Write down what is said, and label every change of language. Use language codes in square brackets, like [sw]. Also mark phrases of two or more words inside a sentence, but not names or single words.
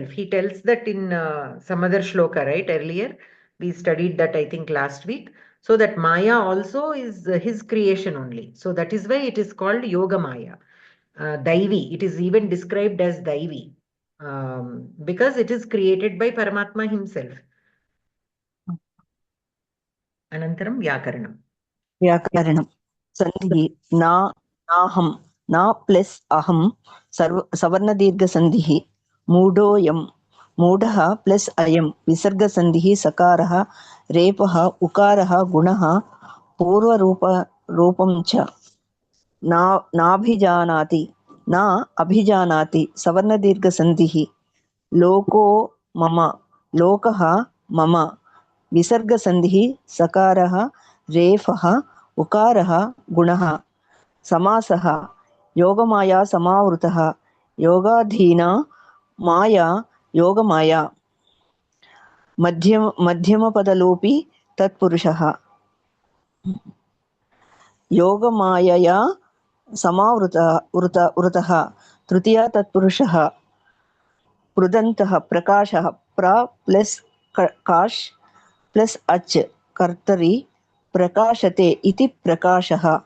[en] He tells that in some other shloka, right? Earlier, we studied that, I think, last week. So that Maya also is his creation only. So that is why it is called Yoga Maya. Daivi, it is even described as Daivi, because it is created by Paramatma himself. [sa] Anantaram Vyakaranam. వ్యాకరణం సంధి నా నాహం నా ప్లస్ అహం సవర్ణ దీర్ఘ సంధి మూఢోయం మూఢః ప్లస్ అయం విసర్గ సంధి సకారః రేపః ఉకారః గుణః పూర్వరూపం చ నాభిజానాతి నా అభిజానాతి సవర్ణ దీర్ఘ సంధి లోకో మమ లోకః మమ విసర్గ సంధి సకారః रेफः उकारः गुणः समासः योगमाया समावृतः योगाधीना माया योगमाया मध्यमपदलोपी तत्पुरुषः योगमायया समावृतः तृतीया तत्पुरुषः पृदन्तः प्रकाशः प्र प्लस काश प्लस अच कर्तरि प्रकाशते इति प्रकाशः